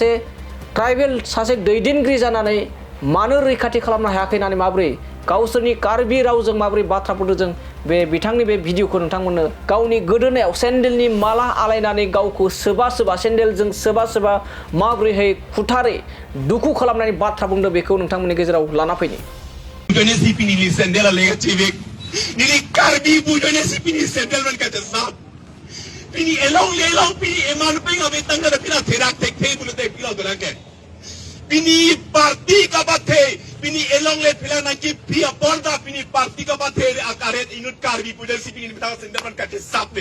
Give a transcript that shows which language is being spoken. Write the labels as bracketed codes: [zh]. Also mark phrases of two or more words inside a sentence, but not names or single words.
[brx] सासे दैदेनगिरि जानानै मानो रैखाथि खालामनो हायाखै होननानै माबोरै गावसोरनि कार्बि रावजों माबोरै बाथ्रा बुंदों जों बे बिथांनि बे भिडिअखौ नोंथांमोननो गावनि गोदोनायाव सेन्देलनि माला आलायनानै गावखौ सोबा सेन्देलजों सोबा माबोरैहाय खुथारै दुखु खालामनानै बाथ्रा बुंदों बेखौ नोंथांमोननि गेजेराव लाना फैनि [mjw] Nili karbi bujone si pini sendel man kata sap. Pini elong pini eman penga betang kada pila terak tek bulu tek pila dolangke. Pini parti ka bathe pini elong le pila naki pia porda pini parti ka bathe akaret inut karbi bujone si pini betang sendel man kata sap ni.